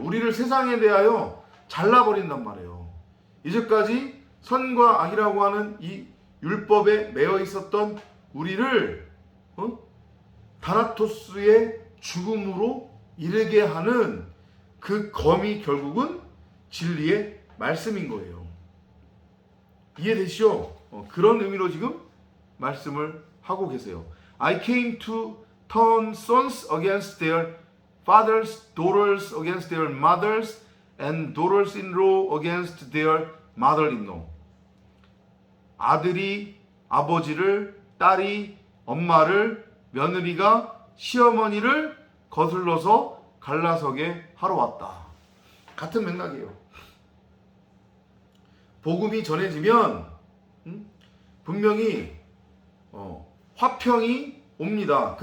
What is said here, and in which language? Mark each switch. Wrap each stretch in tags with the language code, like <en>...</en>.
<ko>우리를 세상에 대하여 잘라버린단 말이에요. 이제까지 선과 악이라고 하는 이 율법에 매여 있었던 우리를 다나토스의 죽음으로 이르게 하는 그 검이 결국은 진리의 말씀인 거예요. 이해되시죠? 그런 의미로 지금 말씀을 하고 계세요.</ko> <en>I came to turn sons against their fathers, daughters against their mothers, and daughters-in-law against their mother-in-law.</en> <ko>아들이 아버지를, 딸이 엄마를, 며느리가 시어머니를 거슬러서 갈라서게 하러 왔다. 같은 맥락이에요. 복음이 전해지면 분명히 화평이 옵니다.</ko>